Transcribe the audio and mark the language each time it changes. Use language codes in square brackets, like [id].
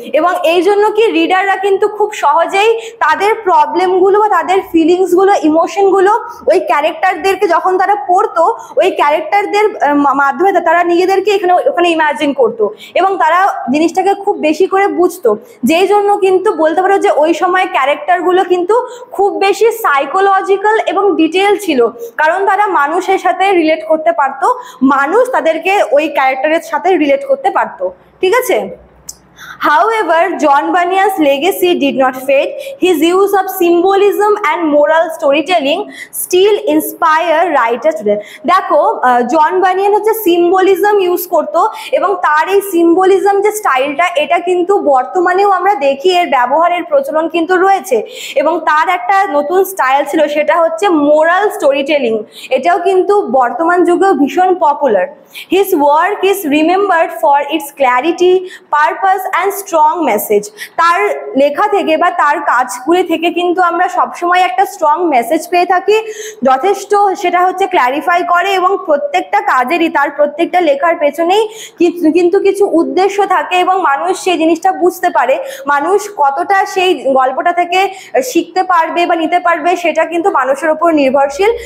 [bn] এবং এই জন্য কি রিডাররা কিন্তু খুব সহজেই তাদের প্রবলেমগুলো বা তাদের ফিলিংসগুলো, ইমোশনগুলো ওই ক্যারেক্টারদেরকে যখন তারা পড়তো ওই ক্যারেক্টারদের মাধ্যমে তারা নিজেদেরকে ওখানে ইমাজিন করতো এবং তারা জিনিসটাকে খুব বেশি করে বুঝতো। যেই জন্য কিন্তু বলতে পারো যে ওই সময় ক্যারেক্টারগুলো কিন্তু খুব বেশি সাইকোলজিক্যাল এবং ডিটেল ছিল, কারণ তারা মানুষের সাথে রিলেট করতে পারতো, মানুষ তাদেরকে ওই ক্যারেক্টারের সাথে রিলেট করতে পারতো, ঠিক আছে? [en] However, John Bunyan's legacy did not fade. His use of symbolism and moral storytelling still inspire writers today. [bn] দেখো জন বানিয়ান হচ্ছে সিম্বলিজম ইউজ করতো এবং তার এই সিম্বলিজম যে স্টাইলটা এটা কিন্তু বর্তমানেও আমরা দেখি এর ব্যবহারের প্রচলন কিন্তু রয়েছে এবং তার একটা নতুন স্টাইল ছিল সেটা হচ্ছে মোরাল স্টোরি টেলিং। এটাও কিন্তু বর্তমান যুগেও ভীষণ popular. [en] His work is remembered for its clarity, purpose and strong message. [bn] তার লেখা থেকে বা তার কাজগুলি থেকে কিন্তু আমরা সবসময় একটা স্ট্রং মেসেজ পেয়ে থাকি, যথেষ্ট সেটা হচ্ছে ক্ল্যারিফাই করে এবং প্রত্যেকটা কাজেরই তার প্রত্যেকটা লেখার পেছনেই কিন্তু কিছু উদ্দেশ্য থাকে এবং মানুষ সেই জিনিসটা বুঝতে পারে, মানুষ কতটা সেই গল্পটা থেকে শিখতে পারবে বা নিতে পারবে সেটা কিন্তু মানুষের উপর নির্ভরশীল।